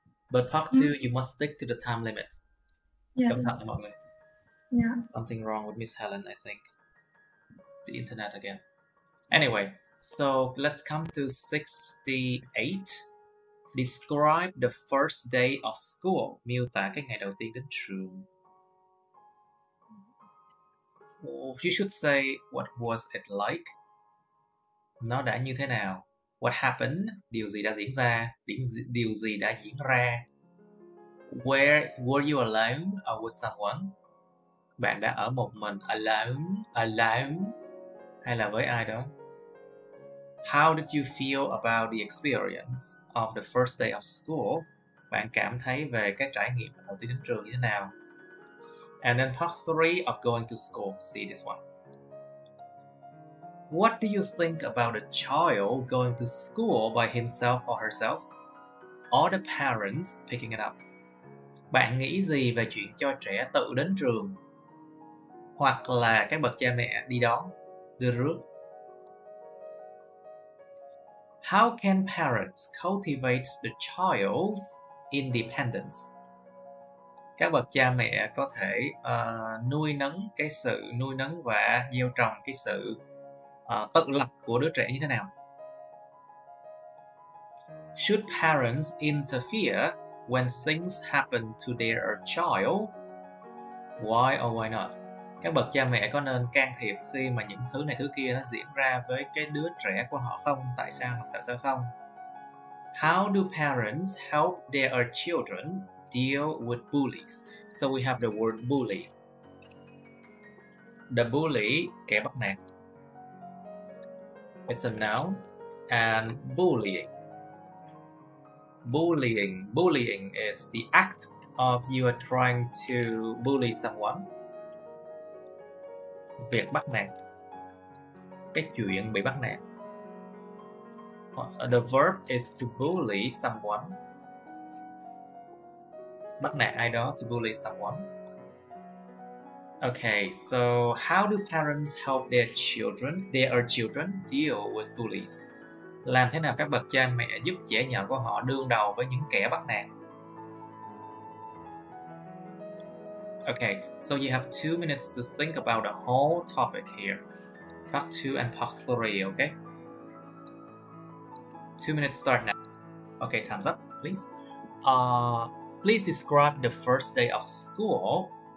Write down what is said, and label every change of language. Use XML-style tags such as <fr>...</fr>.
<en>But part 2, you must stick to the time limit. Yes.</en> <vi>Cẩn thận mọi người.</vi> <en>Yeah. Something wrong with Miss Helen, I think. The internet again. Anyway, so let's come to 68. Describe the first day of school.</en> <vi>Miêu tả cái ngày đầu tiên đến trường.</vi> <en>You should say what was it like.</en> <vi>Nó đã như thế nào.</vi> <en>What happened?</en> <vi>Điều gì đã diễn ra? Điều gì đã diễn ra?</vi> <en>Were you alone or with someone?</en> <vi>Bạn đã ở một mình. Alone hay là với ai đó?</vi> <en>How did you feel about the experience of the first day of school?</en> <vi>Bạn cảm thấy về cái trải nghiệm lần đầu tiên đến trường như thế nào?</vi> <en>And then part 3 of going to school. See this one. What do you think about a child going to school by himself or herself? Or the parents picking it up?</en> <vi>Bạn nghĩ gì về chuyện cho trẻ tự đến trường? Hoặc là các bậc cha mẹ đi đón, đưa rước?</vi> <en>How can parents cultivate the child's independence?</en> <vi>Các bậc cha mẹ có thể nuôi nấng và gieo trồng cái sự tự lập của đứa trẻ như thế nào?</vi> <en>Should parents interfere when things happen to their child? Why or why not?</en> <vi>Các bậc cha mẹ có nên can thiệp khi mà những thứ này thứ kia nó diễn ra với cái đứa trẻ của họ không? Tại sao hoặc tại sao không?</vi> <en>How do parents help their children deal with bullies? So we have the word bully.</en> <vi>The bully, kẻ bắt nạt.</vi> <en>It's a noun. And bullying. Bullying is the act of you are trying to bully someone.</en> <vi>Việc bắt nạt. Cái chuyện bị bắt nạt.</vi> <en>The verb is to bully someone.</en> <vi>Bắt nạt ai đó,</vi> <en>to bully someone. Okay, so how do parents help their children deal with bullies?</en> <vi>Làm thế nào các bậc cha mẹ giúp trẻ nhỏ của họ đương đầu với những kẻ bắt nạt?</vi> <en>Okay, so you have 2 minutes to think about the whole topic here. Part 2 and part 3, okay? 2 minutes start now. Okay, time's up, please. Please describe the first day of school.</en>